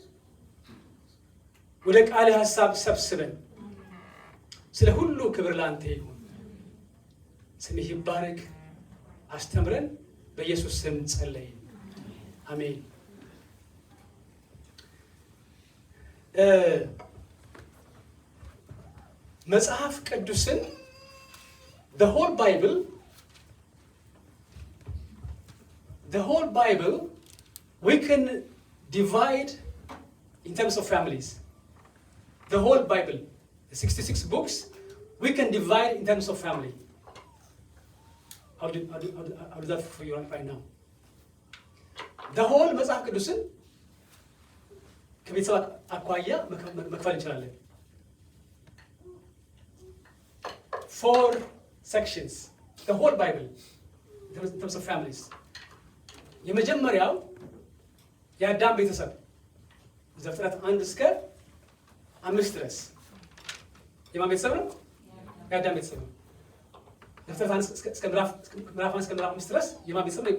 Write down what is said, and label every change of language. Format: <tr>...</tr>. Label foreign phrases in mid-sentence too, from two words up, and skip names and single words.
<am>ወደ ቃልህ ሐሳብ ሰብስበን። ስለ ሁሉ ክብር ለአንተ ይሁን። ስምህ ይባረክ። አስተምረን። በኢየሱስ ስም ጸለይን፣ አሜን። መጽሐፍ ቅዱስን</am> <en>the whole Bible we can divide in terms of families. The whole Bible, the 66 books, we can divide in terms of family. I'll do that for you right now. The whole</en> <am>መጽሐፍ ቅዱስን ከቤተሰብ አኳያ መክፈል እንችላለን።</am> <en>4 sections, the whole Bible in terms of families.</en> <am>የመጀመሪያው የአዳም ቤተሰብ ዘፍጥረት 1 እስከ 5 ድረስ የማን ቤተሰብ ነው? የአዳም ቤተሰብ ነው። ዘፍጥረት 1 እስከ ምዕራፍ 5 ድረስ የማን ቤተሰብ ነው?</am>